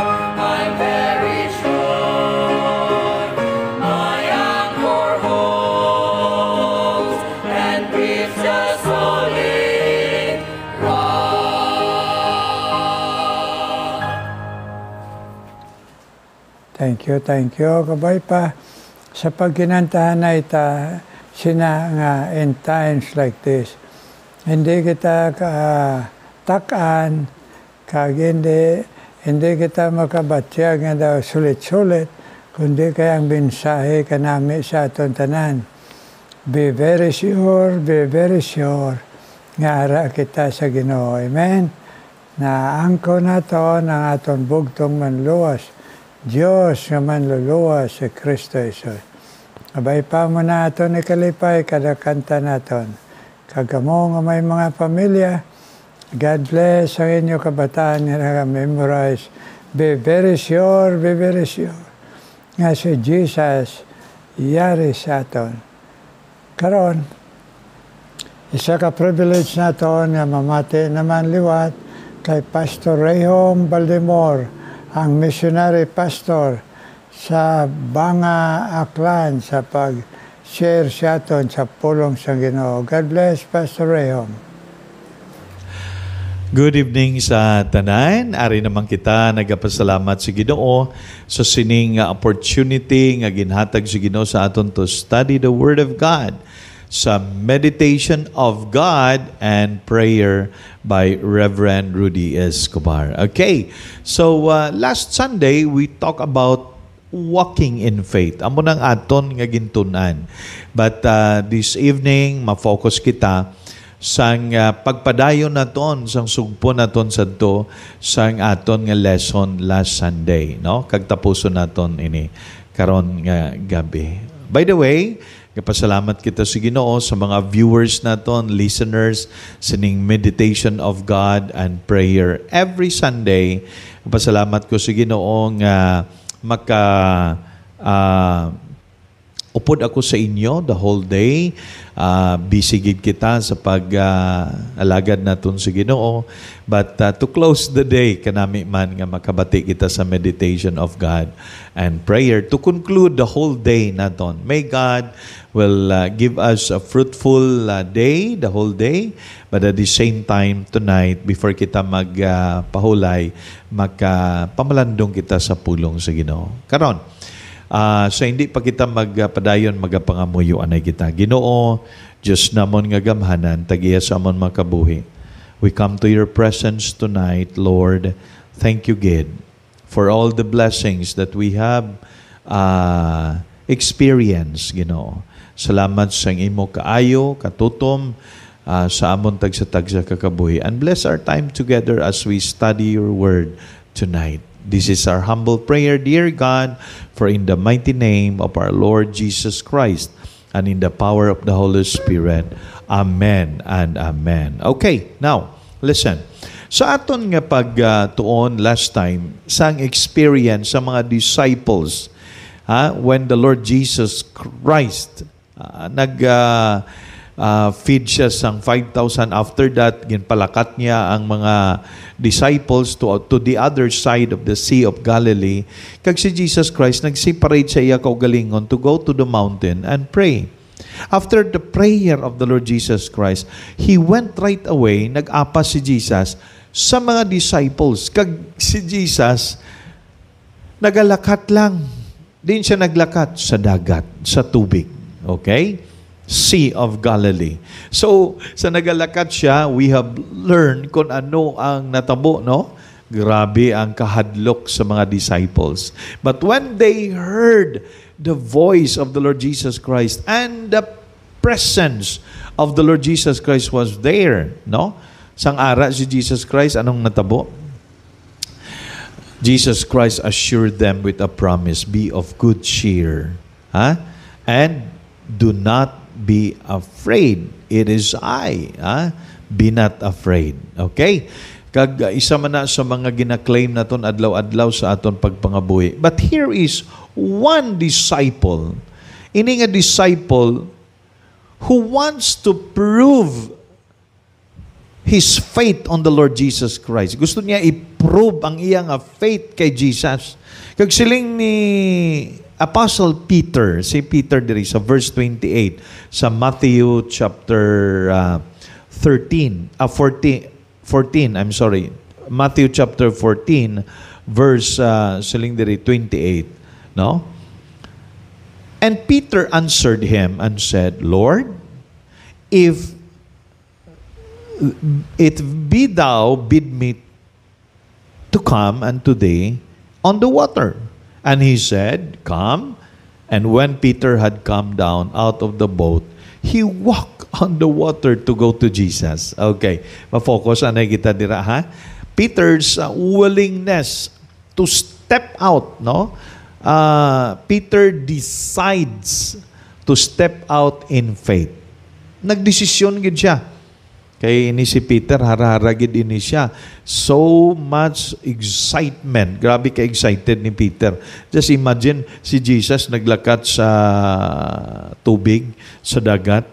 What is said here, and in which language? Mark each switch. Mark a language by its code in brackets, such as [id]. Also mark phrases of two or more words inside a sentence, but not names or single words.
[en] I'm very sure. My anchor holds and grips a solid rock. Thank you, [hil] kabay pa. Sa pagkinantahan na ita, sina nga [en] in times like this, [hil] hindi kita takan, kag hindi kita makabatyag nga daw sulit-sulit, kundi kayang mensahe kanami sa aton tanan. [en] Be very sure, [hil] nga ara kita sa Ginoo. Amen? Na angko na to ng aton bugtong manluwas. Diyos nga manluluwas si Kristo Jesus. Abay pa mo na aton ikalipay kada kanta naton. Kagamo nga may mga pamilya, [en] God bless [hil] ang inyo kabataan nga memorize. [en] Be very sure, [hil] nga si Jesus yari sa aton. Karon, isa ka privilege naton nga mamati naman liwat kay Pastor Rayhom Baldemore, ang missionary pastor sa Banga, Aklan, sa pag-share sa aton sa pulong sa Ginoo. [en] God bless, Pastor Rayhom. Good evening [hil] sa tanan. Ari naman kita nagapasalamat sa Ginoo sa sining opportunity nga ginhatag sa Ginoo sa aton [en] to study the Word of God [hil] sa Meditation of God and Prayer by Reverend Rudy Escobar. [en] Okay, so last Sunday we talked about walking in faith. [hil] Amo nang aton nga gintunan. [en] But this evening, [hil] ma-focus kita sang pagpadayon naton, sang sugpo naton sadto sang aton nga lesson [en] last Sunday, [hil] no? Kagtapuson naton ini karon nga gabi. [en] By the way, [hil] pasalamat kita sa Ginoo sa mga viewers naton, listeners, sining Meditation of God and Prayer [en] every Sunday. [hil] Pasalamat ko sa Ginoo nga upod ako sa inyo [en] the whole day. [hil] Busy gid kita sa pag-alagad naton sa Ginoo. [en] But to close the day, [hil] kanami man nga makabati kita sa meditation of God and prayer. [en] To conclude the whole day naton, may God will give us a fruitful day, the whole day. But at the same time, tonight, [hil] before kita magpahulay, magpamalandong kita sa pulong sa Ginoo. Karon, so hindi pa kita magpadayon, magapangamuyo anay kita. Ginoo, Diyos namon nga gamhanan, tagiya sa amon makabuhi. [en] We come to your presence tonight, Lord. Thank you, God, for all the blessings that we have experienced, [hil] Ginoo. Salamat sa imo kaayo, katutom, sa amon tagsa-tagsa kakabuhi. [en] And bless our time together as we study your word tonight. This is our humble prayer, dear God, for in the mighty name of our Lord Jesus Christ and in the power of the Holy Spirit. Amen and amen. Okay, now, listen. [hil] Sa aton nga pagtuon [en] last time, [hil] sang experience sa mga disciples, [en] when the Lord Jesus Christ feed [hil] siya sang 5,000. [en] After that, [hil] ginpalakat niya ang mga [en] disciples to the other side of the Sea of Galilee. [hil] Kag si Jesus Christ, nag-separate sa iya kaugalingon [en] to go to the mountain and pray. After the prayer of the Lord Jesus Christ, He went right away, [hil] nag-apa si Jesus sa mga disciples. Kag si Jesus, nagalakat lang. Din siya naglakat sa dagat, sa tubig. [en] Okay? Sea of Galilee. So, [hil] sa nagalakat siya, [en] we have learned [hil] kung ano ang natabo, no? Grabe ang kahadlok sa mga disciples. [en] But when they heard the voice of the Lord Jesus Christ and the presence of the Lord Jesus Christ was there, [hil] no? Sang ara si Jesus Christ, anong natabo? [en] Jesus Christ assured them with a promise, be of good cheer. And do not be afraid. It is I. Be not afraid. Okay? [hil] Kag isa man na sa mga gina-claim naton adlaw-adlaw sa aton pagpangabuhi. [en] But here is one disciple. [hil] Ini nga [en] disciple who wants to prove his faith on the Lord Jesus Christ. [hil] Gusto niya i-prove ang iyang faith kay Jesus. Kag siling ni Apostle Peter, si Peter diri sa verse 28 sa Matthew chapter 14, [en] I'm sorry. [hil] Matthew chapter 14 verse siling diri 28, no? [en] And Peter answered him and said, Lord, if it be thou bid me to come unto thee on the water. And he said, come. And when Peter had come down out of the boat, he walked on the water to go to Jesus. [hil] Okay, ma-focus anay kita dira, ha? [en] Peter's willingness to step out, no? Peter decides to step out in faith. [hil] Nagdesisyon gid siya. Kay ini si Peter, haragid ini siya. [en] So much excitement. [hil] Grabe ka excited ni Peter. [en] Just imagine, [hil] si Jesus naglakat sa tubig, sa dagat.